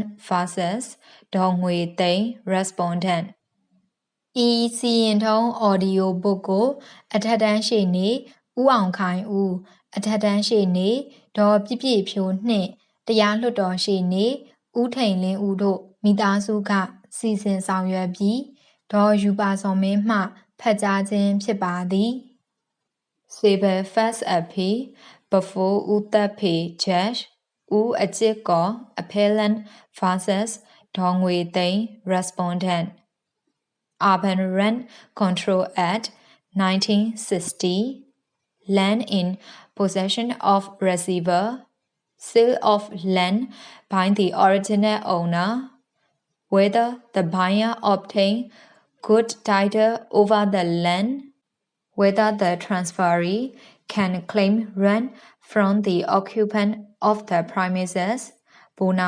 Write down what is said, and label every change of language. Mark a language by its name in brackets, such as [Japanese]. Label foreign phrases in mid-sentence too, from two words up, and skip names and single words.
[Burmese] vs ဒေါ်ငွေသိန်း Respondent ဤစီရင်ထုံး [English] Audio book [Burmese] ကိုအထက်တန်းရှေ့နေဦးအောင်ခိုင်ဦးအထက်တန်းရှေ့နေဒေါ်ပြည့်ပြည့်ဖြိုးနှင့်တရားလွှတ်တော်ရှေ့နေဦးထိန်လင်းဦးတို့မိသားစုကစီစဉ်ဆောင်ရွက်ပြီးဒေါ်ယူပါစော်မင်းမှဖတ်ကြားခြင်းဖြစ်ပါသည် [English] Civil First Appeal before ဦးသက်ဖေ Judge ဦးအကျစ်ကော Appellant vs ဒေါ်ငွေသိန်း Respondent APPELLANT Control Act 1960 Land in possession of receiver Sale of land by the original owner whether the buyer obtained good title over the land, whether the transferee can claim rent from the occupant of the premises, bona